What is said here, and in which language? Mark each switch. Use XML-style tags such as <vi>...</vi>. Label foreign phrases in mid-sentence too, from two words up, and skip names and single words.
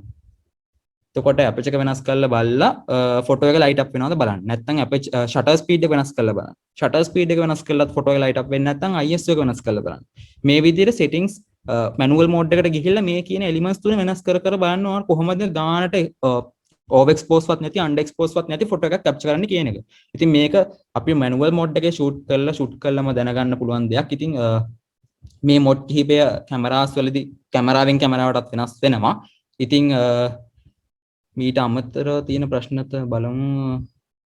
<si>එතකොට ඇපර්චර් එක වෙනස් කරලා බලලා ෆොටෝ එක</si> <en>light up</en> <si>වෙනවද බලන්න. නැත්නම්</si> <en>shutter speed</en> <si>එක වෙනස් කරලා බලන්න.</si> <en>shutter speed</en> <si>එක වෙනස් කළාත් ෆොටෝ එක</si> <en>light up</en> <si>වෙන්නේ නැත්නම් ISO එක වෙනස් කරලා බලන්න. මේ විදිහට</si> <en>settings manual mode</en> <si>එකට ගිහිල්ලා මේ කියන elements තුන වෙනස් කර බලන්න ඕන කොහොමද ගානට</si> <en>over expose</en> <si>වත් නැති</si> <en>under expose</en> <si>වත් නැති ෆොටෝ එකක් capture කරන්න කියන එක. ඉතින් මේක අපි</si> <en>manual mode</en> <si>එකේ shoot කළාම දැනගන්න පුළුවන් දෙයක්. ඉතින් මේ mod කිහිපය කැමරාස් වලදී කැමරාවෙන් කැමරාවටත් වෙනස් වෙනවා. ඉතින් මීට අමතරව තියෙන ප්‍රශ්නත බලමු.</si>